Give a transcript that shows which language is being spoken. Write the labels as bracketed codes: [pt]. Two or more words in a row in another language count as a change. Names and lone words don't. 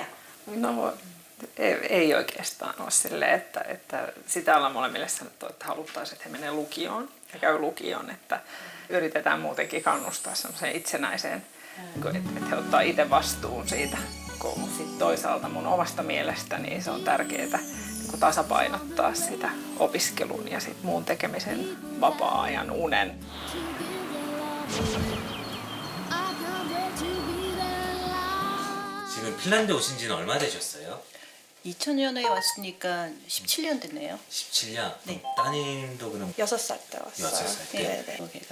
[fi] No ei oikeastaan ole silleen, että sitä ollaan molemmille sanottu, että haluttaisiin, että he menee lukioon ja käy lukioon, että yritetään muutenkin kannustaa semmoiseen itsenäiseen, että he ottaa itse vastuun siitä. Kun sit toisaalta mun omasta mielestäni se on tärkeää niin tasapainottaa sitä opiskelun ja sit muun tekemisen vapaa-ajan unen. [ko] 지금 핀란드 오신 지는 얼마 되셨어요? 2000년에 왔으니까 17년 됐네요. 17년? 네. 따님도 그럼 6살 때 왔어요. 6살 때? 네, 거기가.